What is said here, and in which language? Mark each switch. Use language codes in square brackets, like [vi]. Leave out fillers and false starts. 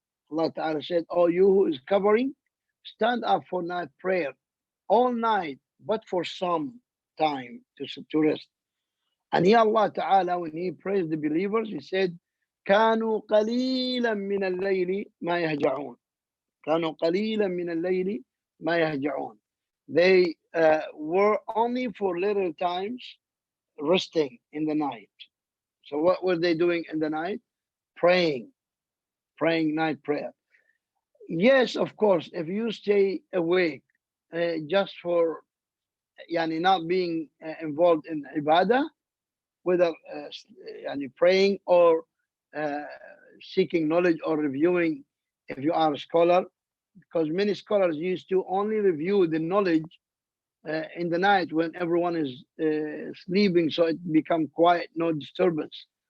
[en] Allah Ta'ala said, oh, you who is covering, stand up for night prayer all night, but for some time to rest. And here Allah Ta'ala, when He praised the believers, He said, [ar] كانوا قليلا من الليل ما يهجعون. كانوا قليلا من الليل ما يهجعون. [en] They were only for little times resting in the night. So what were they doing in the night? Praying night prayer. Yes, of course, if you stay awake just for not being involved in ibadah, whether praying or seeking knowledge or reviewing, if you are a scholar, because many scholars used to only review the knowledge in the night when everyone is sleeping, so it become quiet, no disturbance.